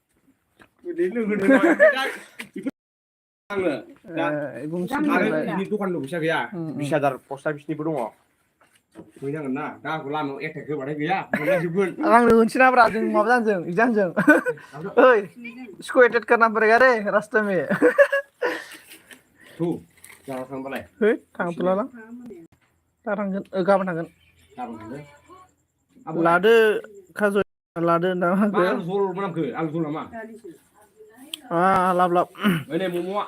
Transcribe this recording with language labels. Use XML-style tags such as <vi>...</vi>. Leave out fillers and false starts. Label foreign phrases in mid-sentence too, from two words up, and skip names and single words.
<brx>आङो आरो बिनि दखानबो फैसा गैया 20,000 पस्ट अफिसनिबो दङ फैनांगोन ना दा आंखौ लामायाव एटेक होबाथाय गैया मोनलांजोबगोन आंनो होनसै ना ब्रा जों माबा जानजों एग्जामजों ओइ</brx> <hi>इसको एटेक करना पड़ेगा रे रास्ते में</hi> <brx>थु जाना थांबालाय है थांथ'ला दा थांगोन गाबोन थांगोन लादो खाजु लादो ना आलु जल मोनामखो आलु जल नामा लाब ओइ मम'आ</brx>